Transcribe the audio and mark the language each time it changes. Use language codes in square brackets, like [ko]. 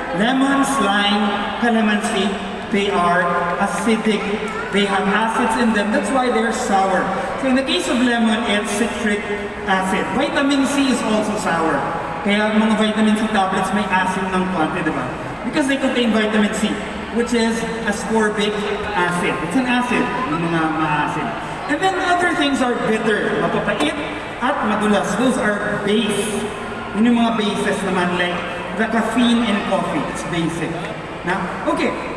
[en] Lemons, lime, calamansi, they are acidic. They have acids in them. That's why they're sour. So in the case of lemon, it's citric acid. Vitamin C is also sour. [tl] Kaya mga vitamin C tablets may acid ng konti, di ba? [en] Because they contain vitamin C, which is ascorbic acid. It's an acid, [tl] yung mga ma-acid. [en] And then other things are bitter, [tl] mapapait at madulas. [en] Those are base. [tl] Yun yung mga bases naman, [en] like the caffeine in coffee. It's basic. Now, okay.